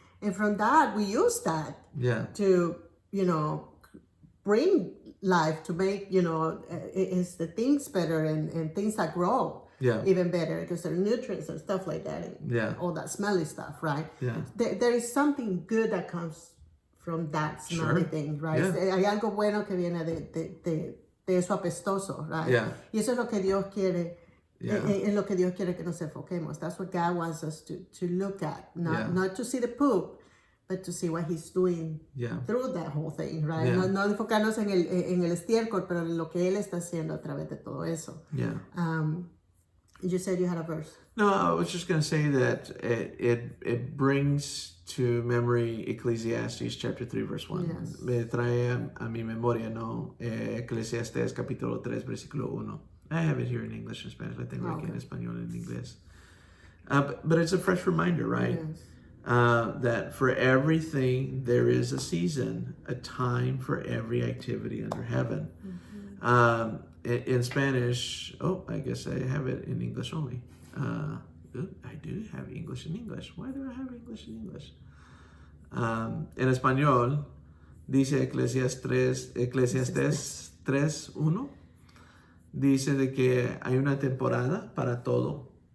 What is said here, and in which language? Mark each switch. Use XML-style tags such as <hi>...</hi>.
<en>And from that, we use that to, bring life, to make, it's the things better and things that grow even better, because there are nutrients and stuff like that, and all that smelly stuff, right? Yeah. There is something good that comes from that smelly thing, right?</en> <es>Yeah. Hay algo bueno que viene de eso apestoso, right? Yeah. Y eso es lo que Dios quiere. En lo que Dios quiere que nos enfoquemos.</es> <en>That's what God wants us to look at. Not to see the poop, but to see what He's doing through that whole thing, right? Yeah.</en> <es>No enfocarnos en el estiércol, pero en lo que Él está haciendo a través de todo eso.</es> <en>Yeah. You said you had a verse. No, I was just going to say that it brings to memory Ecclesiastes chapter 3 verse 1.</en> <es>Yes. Me trae a mi memoria, ¿no? Eclesiastes capítulo 3 versículo 1.</es> <en>I have it here in English and Spanish. I think</en> <es>aquí en español</es> <en>and</en> <es>en inglés.</es> <en>But it's a fresh reminder, right? Yes. That for everything there is a season, a time for every activity under heaven. Mm-hmm. In Spanish, I guess I have it in English only. I do have English in English. Why do I have English in English?</en> <es>En español Dice Eclesiastes 3:1. Dice de que hay una temporada para todo.</es>